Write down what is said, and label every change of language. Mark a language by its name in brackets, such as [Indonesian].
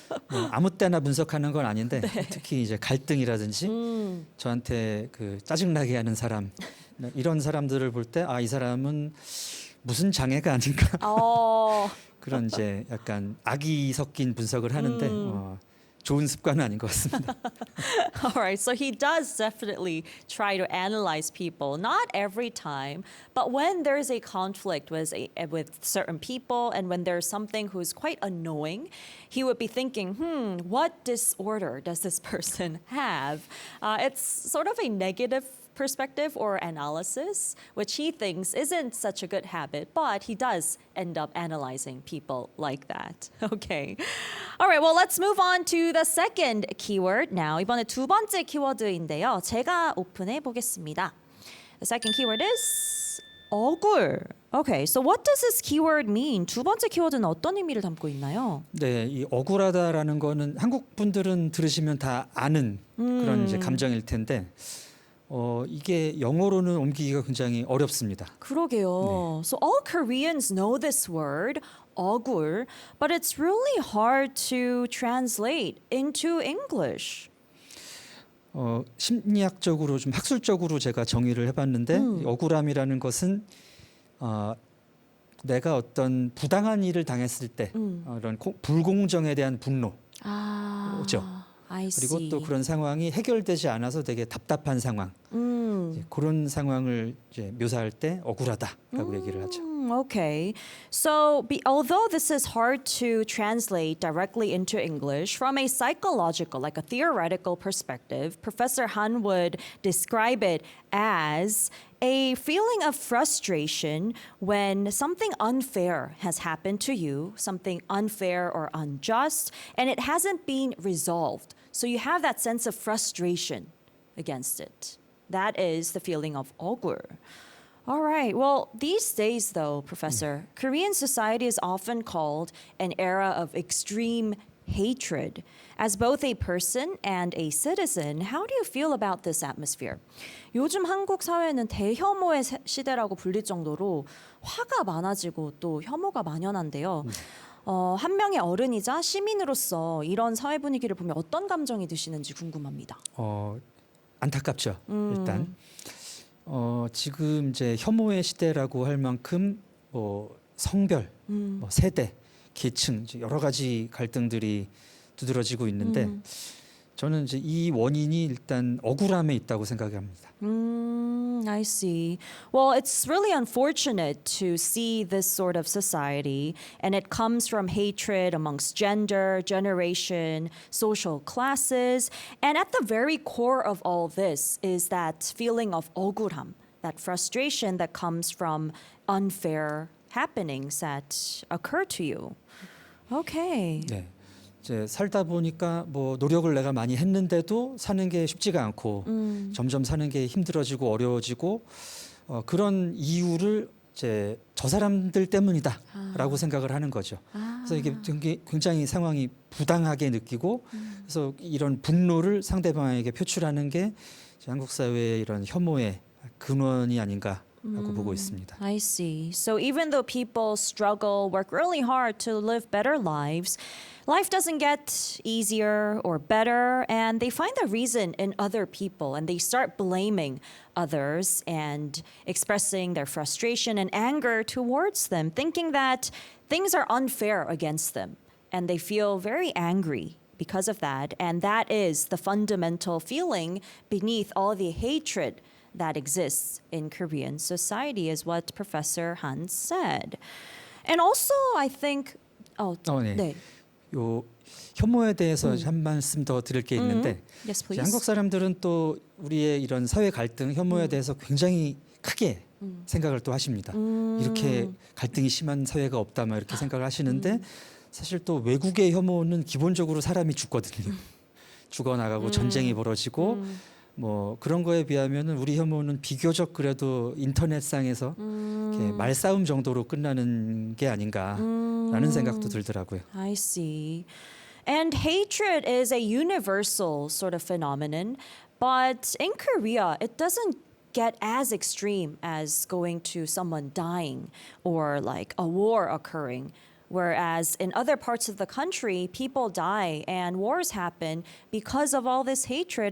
[Korean] 뭐 아무 때나 분석하는 건 아닌데 특히 이제 갈등이라든지 음. 저한테 그 짜증나게 하는 사람 이런 사람들을 볼 때 이 사람은 무슨 장애가 아닌가 어. 그런 이제 약간 악이 섞인 분석을 하는데 좋은 습관은 아닌 것 같습니다. [English] All right, so he does definitely try to analyze people, not every time, but when there's a conflict with certain people and when there's something who's quite annoying, he would be thinking, what disorder does this person have? It's sort of a negative perspective or analysis, which he thinks isn't such a good habit, but he does end up analyzing people like that. Okay. All right, well, let's move on to the second keyword now. [Korean] 이번에 두 번째 키워드인데요. 제가 오픈해 보겠습니다. [English] The second keyword is 억울. Okay, so what does this keyword mean? [Korean] 두 번째 키워드는 어떤 의미를 담고 있나요? 네, 이 억울하다라는 거는 한국 분들은 들으시면 다 아는 그런 이제 감정일 텐데 이게 영어로는 옮기기가 굉장히 어렵습니다. 그러게요. [English] So all Koreans know this word, 억울, but it's really hard to translate into English. [Korean] 심리학적으로 좀 학술적으로 제가 정의를 해봤는데 이 억울함이라는 것은 내가 어떤 부당한 일을 당했을 때 이런 불공정에 대한 분노. 죠. [English] I [Korean] 그리고 [English] see. [Korean] 또 그런 상황이 해결되지 않아서 되게 답답한 상황. 이제 그런 상황을 이제 묘사할 때 억울하다라고 얘기를 하죠. [English] Okay. So, although this is hard to translate directly into English, from a psychological, like a theoretical perspective, Professor Han would describe it as a feeling of frustration when something unfair has happened to you, something unfair or unjust, and it hasn't been resolved. So you have that sense of frustration against it. That is the feeling of 억울. All right. Well, these days, though, Professor, Korean society is often called an era of extreme hatred. As both a person and a citizen, how do you feel about this atmosphere? [Korean] 요즘 한국 사회는 대혐오의 시대라고 불릴 정도로 화가 많아지고 또 혐오가 만연한데요. 한 명의 어른이자 시민으로서 이런 사회 분위기를 보면 어떤 감정이 드시는지 궁금합니다. 안타깝죠. 일단 지금 이제 혐오의 시대라고 할 만큼 뭐 성별, 뭐 세대, 계층 이제 여러 가지 갈등들이 두드러지고 있는데 저는 이제 이 원인이 일단 억울함에 있다고 생각합니다. [English] I see. Well, it's really unfortunate to see this sort of society, and it comes from hatred amongst gender, generation, social classes. And at the very core of all this is that feeling of 억울함, that frustration that comes from unfair happenings that occur to you. Okay. [Korean] 네. 이제 살다 보니까 뭐 노력을 내가 많이 했는데도 사는 게 쉽지가 않고 점점 사는 게 힘들어지고 어려워지고 그런 이유를 이제 저 사람들 때문이다라고 생각을 하는 거죠. 그래서 이게 굉장히 상황이 부당하게 느끼고 그래서 이런 분노를 상대방에게 표출하는 게 한국 사회의 이런 혐오의 근원이 아닌가. 하고 보고 있습니다. [English] I see. So even though people struggle, work really hard to live better lives, life doesn't get easier or better, and they find the reason in other people, and they start blaming others and expressing their frustration and anger towards them, thinking that things are unfair against them, and they feel very angry because of that, and that is the fundamental feeling beneath all the hatred that exists in Korean society, is what Professor Han said. And also, I think, [Korean] 네. 네. 요 혐오에 대해서 한 말씀 더 드릴 게 있는데 [English] Yes, [Korean] 이제 [English] please. [Korean] 한국 사람들은 또 우리의 이런 사회 갈등, 혐오에 대해서 굉장히 크게 생각을 또 하십니다. 이렇게 갈등이 심한 사회가 없다, 막 이렇게 생각을 하시는데 사실 또 외국의 혐오는 기본적으로 사람이 죽거든요. 죽어나가고 전쟁이 벌어지고 뭐 그런 거에 비하면은 우리 혐오는 비교적 그래도 인터넷상에서 이렇게 말싸움 정도로 끝나는 게 아닌가라는 생각도 들더라고요. [English] I see. And hatred is a universal sort of phenomenon, but in Korea, it doesn't get as extreme as going to someone dying or like a war occurring. Whereas in other parts of the country, people die and wars happen because of all this hatred.